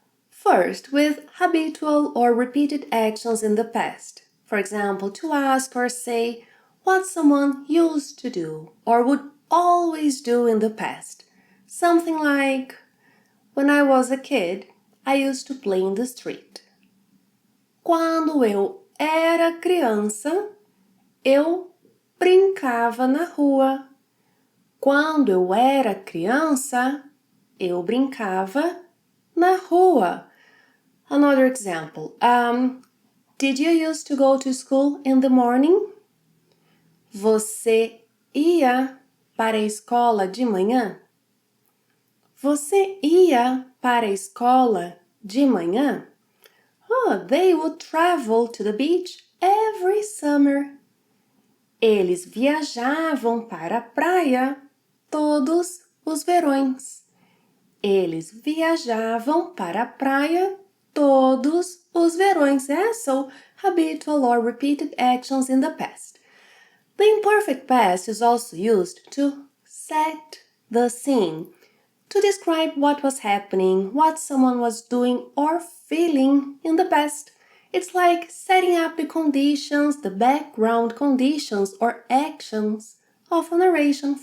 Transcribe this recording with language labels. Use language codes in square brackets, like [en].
[en] First, with habitual or repeated actions in the past. For example, to ask or say what someone used to do or would always do in the past. Something like, when I was a kid, I used to play in the street. [pt] Quando eu era criança, eu brincava na rua. Quando eu era criança, eu brincava na rua. [en] Another example. Did you used to go to school in the morning? [pt] Você ia para a escola de manhã? Você ia para a escola de manhã? [en] Oh, they would travel to the beach every summer. [pt] Eles viajavam para a praia todos os verões. Eles viajavam para a praia todos os verões. [en] So, habitual or repeated actions in the past. The imperfect past is also used to set the scene, to describe what was happening, what someone was doing or feeling in the past. It's like setting up the conditions, the background conditions or actions of a narration.